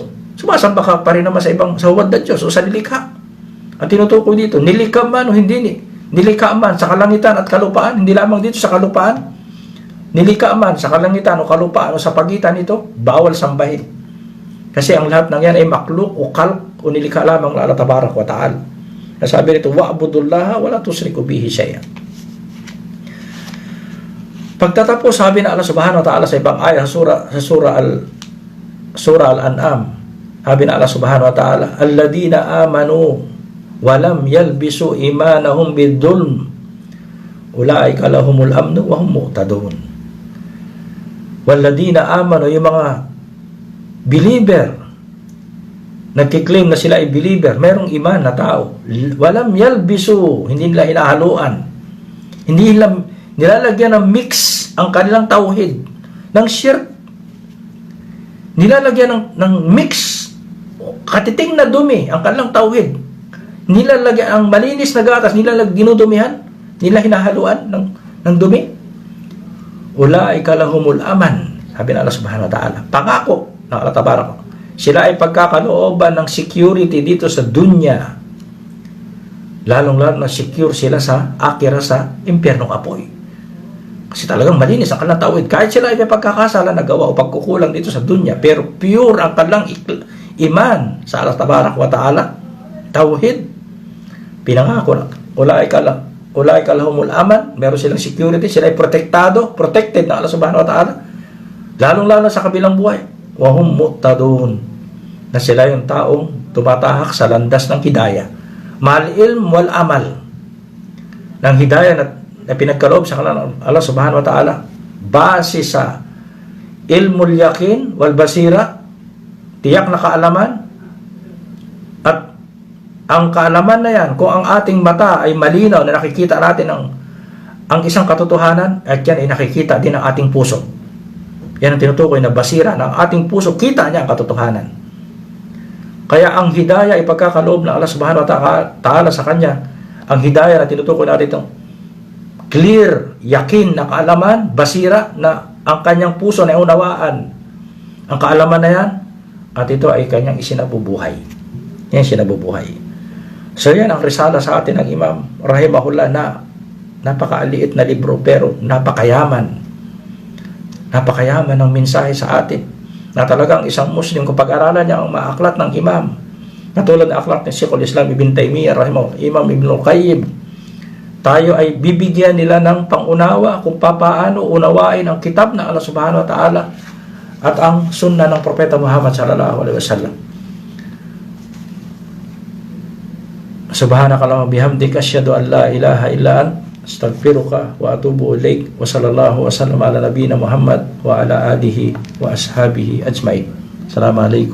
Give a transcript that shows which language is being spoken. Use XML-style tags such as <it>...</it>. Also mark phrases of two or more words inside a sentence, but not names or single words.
<tl>Sumasamba ka pa rin naman sa huwad na Diyos o sa nilikha. At tinutukoy dito, nilikha man o hindi nilikha man sa kalangitan at kalupaan, hindi lamang dito sa kalupaan, nilikha man sa kalangitan o kalupaan o sa pagitan nito, bawal sambahin. Kasi ang lahat ng yan ay makluk o kalk o nilikha lamang na Allah</tl> <ar>تبارك وتعالى.</ar> <tl>Nasabi nito,</tl> <ar>واعبدوا الله ولا تشركوا به شيئا.</ar> <tl>Pagtatapos, sabi na Allah</tl> <ar>سبحانه وتعالى</ar> <tl>sa ibang ayah sa surah Al-An'am, sabi na</tl> <ar>الله سبحانه وتعالى الذين آمنوا ولم يلبسوا إيمانهم بظلم أولئك لهم الأمن وهم مهتدون. والذين آمنوا,</ar> <tl>yung mga believer, nagkiklaim na sila ay believer, mayroong iman na tao,</tl> <ar>ولم يلبسوا,</ar> <tl>hindi nila hinahaluan, hindi nila nilalagyan ng mix ang kanilang tauhid ng shirk, nilalagyan ng mix, katiting na dumi ang kanilang tauhid, nilalagyan ang malinis na gatas, ginudumihan, nila hinahaluan ng dumi.</tl> <ar>أولئك لهم الأمن,</ar> <tl>sabi ng Allah</tl> <ar>سبحانه وتعالى,</ar> <tl>pangako ng Allah tabarak, sila ay pagkakalooban ng security dito sa dunya, lalong-lalo na secure sila sa akira, sa impyernong apoy. Kasi talagang malinis ang kanilang tauhid. Kahit sila ay may pagkakasala, nagawa o pagkukulang dito sa dunya, pero pure ang kanilang iman sa Allah</tl> <ar>تبارك وتعالى,</ar> <tl>tauhid. Pinangako na,</tl> <ar>أولئك لهم الأمن,</ar> <tl>meron silang security, sila ay protected na Allah</tl> <ar>سبحانه وتعالى,</ar> <tl>lalong-lalo sa kabilang buhay.</tl> <ar>وهم مهتدون,</ar> <tl>na sila yung taong tumatahak sa landas ng hidayah.</tl> <ar>مع العلم والعمل,</ar> <tl>ng hidayah na pinagkaloob sa Allah</tl> <ar>سبحانه وتعالى,</ar> <tl>base sa</tl> <ar>علم اليقين والبصيرة,</ar> <tl>tiyak na kaalaman. At ang kaalaman na yan, kung ang ating mata ay malinaw na nakikita natin ang isang katotohanan, at yan ay nakikita din ng ating puso. Yan ang tinutukoy na basira, ng ating puso, kita niya ang katotohanan. Kaya ang hidayah ay pagkakaloob ng Allah</tl> <ar>سبحانه وتعالى</ar> <tl>sa kanya. Ang hidayah na tinutukoy natin itong clear, yakin na kaalaman, basira, na ang kanyang puso na unawaan ang kaalaman na yan, at ito ay kanyang isinabubuhay. Yan sinabubuhay. So yan ang risala sa atin ng Imam rahimahullah, na napakaaliit na libro pero napakayaman ng mensahe sa atin, na talagang isang Muslim kung pag-aralan niya ang maaklat ng Imam, katulad ng aklat ng Sheikhul Islam Ibn Taymiyyah rahimahullah, Imam Ibn Qayyim, tayo ay bibigyan nila ng pangunawa kung paano unawain ang kitab ng Allah</tl> <ar>سبحانه وتعالى</ar> <tl>at ang sunnah ng Propeta Muhammad</tl> <ar>صلى الله عليه وسلم. سبحانك اللهم وبحمدك أشهد أن لا إله إلا أنت أستغفرك وأتوب إليك. وصلى الله وسلم على نبينا محمد وعلى آله وأصحابه أجمعين.</ar>